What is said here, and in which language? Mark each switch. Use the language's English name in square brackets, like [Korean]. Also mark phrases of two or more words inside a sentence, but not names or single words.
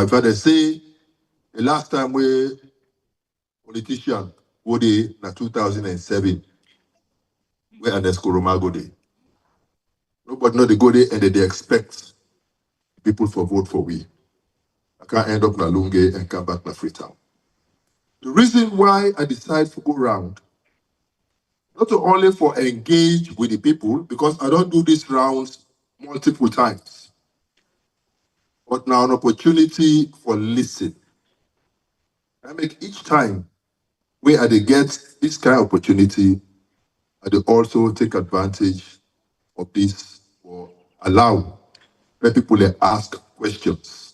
[Krio] If I say the last time we politician go there na 2007, where Ernest Koroma go there. Nobody know they go there and they expect people to vote for we. I can't end up na Lunge and come back na Freetown. The reason why I decide to go round, not only for engage with the people, because I don't do these rounds multiple times, but now an opportunity for listen. I make each time where I get this kind of opportunity, I do also take advantage of this or allow when people ask questions.